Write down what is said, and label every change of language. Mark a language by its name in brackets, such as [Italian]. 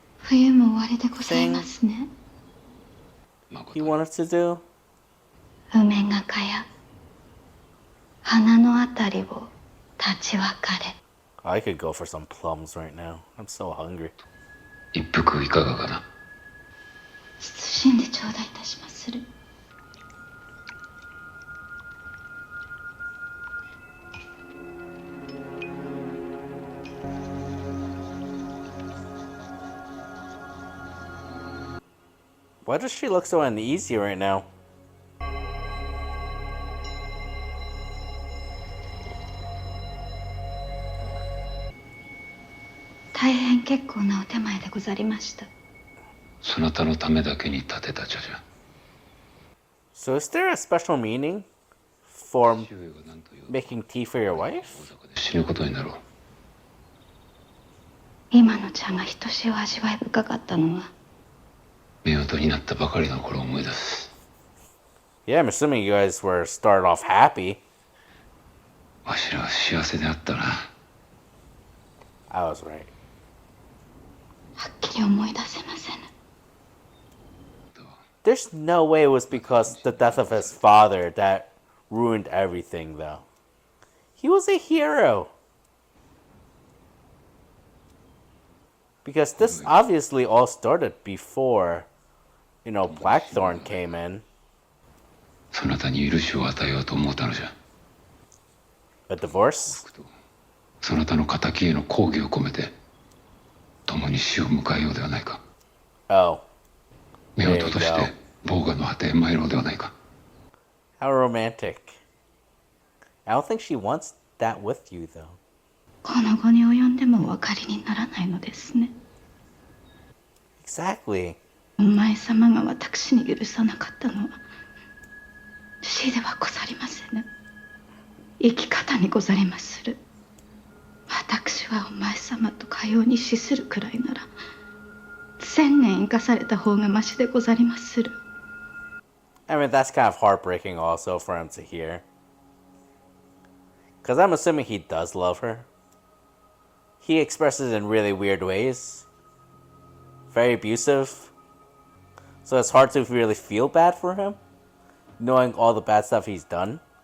[Japanese] 冬も終わりでございますね。 [English] he wanted to do? [Japanese] 梅がかや花のあたりを立ち別れ。 [English] I could go for some plums right now. I'm so hungry. [Japanese] 一服いかがかな。謹んで頂戴いたしまする。 [English] Why does she look so uneasy right now? [Japanese] 大変結構なお手前でござりました。そなたのためだけに立てた茶じゃ。 [English] So is there a special meaning for making tea for your wife? [Japanese] 死ぬことになろう。今の茶がひとしお味わい深かったのは、夫婦になったばかりの頃を思い出す。 [English] Yeah, I'm assuming you guys were started off happy. [Japanese] わしらは幸せであったな。 [English] I was right. [Japanese] はっきり思い出せませぬ。 [English] There's no way it was because the death of his father that ruined everything, though. He was a hero. Because this obviously all started before, you know, Blackthorn came in. [Japanese] そなたに許しを与えようと思ったのじゃ。 [English] A divorce? [Japanese] そなたの仇への抗議を込めて、共に死を迎えようではないか。 [English] Oh. [Japanese] 夫婦としてボーガの果てへ参ろうではないか。 [English] How romantic. I don't think she wants that with you, though. [Japanese] この後に及んでもお分かりにならないのですね。 [English] Exactly. [Japanese] お前様が私に許さなかったのは死ではござりませぬ。生き方にござりまする。私はお前様とかように死するくらいなら1000年生かされた方がましでござりまする。 [English] I mean, that's kind of heartbreaking also for him to hear. Because I'm assuming he does love her. He expresses it in really weird ways. Very abusive. So it's hard to really feel bad for him, knowing all the bad stuff he's done.